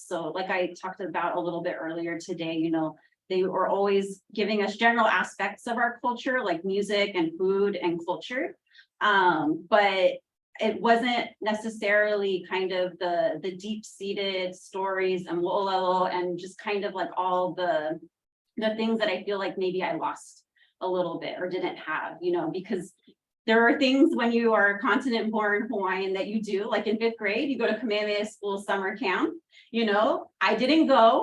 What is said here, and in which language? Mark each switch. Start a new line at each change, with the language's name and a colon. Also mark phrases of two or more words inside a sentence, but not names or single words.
English: So like I talked about a little bit earlier today, you know, they were always giving us general aspects of our culture, like music and food and culture. But it wasn't necessarily kind of the deep-seated stories and hoʻōla and just kind of like all the things that I feel like maybe I lost a little bit or didn't have, you know, because there are things when you are continent-born Hawaiian that you do, like in 5th grade, you go to Kamehameha School summer camp. You know, I didn't go.